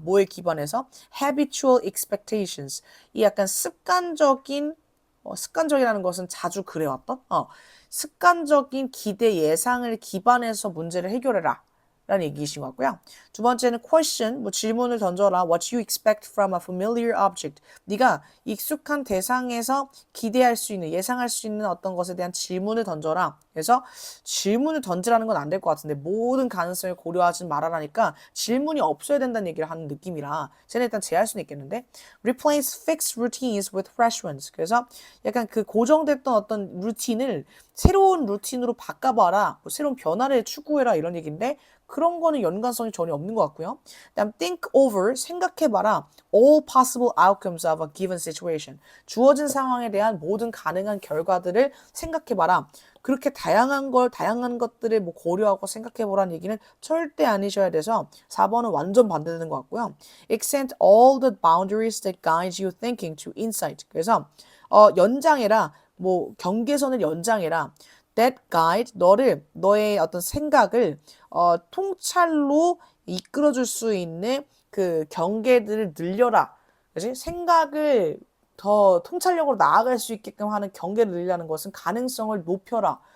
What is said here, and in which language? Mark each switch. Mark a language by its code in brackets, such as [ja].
[ko] 뭐에 기반해서 [en] habitual expectations [ko] 이 약간 습관적인 습관적이라는 것은 자주 그래왔던 습관적인 기대 예상을 기반해서 문제를 해결해라. 라는 얘기이신 것 같고요. 두 번째는 question, 뭐 질문을 던져라. [en] What you expect from a familiar object. [ko] 네가 익숙한 대상에서 기대할 수 있는, 예상할 수 있는 어떤 것에 대한 질문을 던져라. 그래서 질문을 던지라는 건 안 될 것 같은데 모든 가능성을 고려하지 말아라니까 질문이 없어야 된다는 얘기를 하는 느낌이라 쟤는 일단 제할 수는 있겠는데 [en] replace fixed routines with fresh ones. [ko] 그래서 약간 그 고정됐던 어떤 루틴을 새로운 루틴으로 바꿔봐라. 뭐 새로운 변화를 추구해라 이런 얘기인데 그런 거는 연관성이 전혀 없는 것 같고요. 그다음 [en] think over, [ko] 생각해봐라. [en] all possible outcomes of a given situation. [ko] 주어진 상황에 대한 모든 가능한 결과들을 생각해봐라. 그렇게 다양한 것들을 뭐 고려하고 생각해보라는 얘기는 절대 아니셔야 돼서 4번은 완전 반대되는 것 같고요. [en] Extend all the boundaries that guide you thinking to insight. [ko] 그래서 연장해라. 뭐 경계선을 연장해라. [en] That guide [ko] 너의 어떤 생각을 통찰로 이끌어줄 수 있는 그 경계들을 늘려라. 그지? 생각을 더 통찰력으로 나아갈 수 있게끔 하는 경계를 늘리라는 것은 가능성을 높여라.